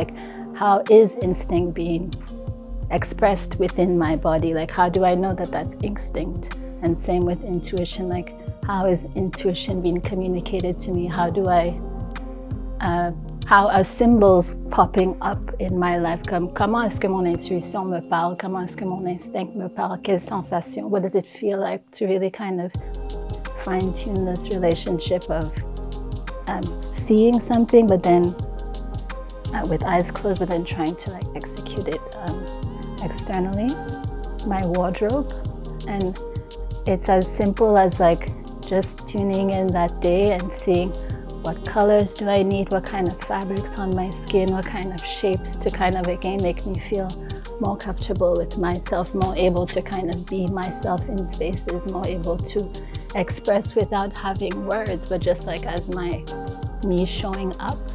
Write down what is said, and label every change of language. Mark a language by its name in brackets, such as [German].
[English] Like, how is instinct being expressed within my body? Like, how do I know that that's instinct? And same with intuition, like how is intuition being communicated to me? How do I how are symbols popping up in my life? [French] Comment est-ce que mon intuition me parle? Comment est-ce que mon instinct me parle? Quelle sensation? [English] What does it feel like to really kind of fine-tune this relationship of seeing something, but then with eyes closed, but then trying to like execute it externally? My wardrobe, and it's as simple as like just tuning in that day and seeing what colors do I need, what kind of fabrics on my skin, what kind of shapes to kind of again make me feel more comfortable with myself, more able to kind of be myself in spaces, more able to express without having words, but just like as me showing up.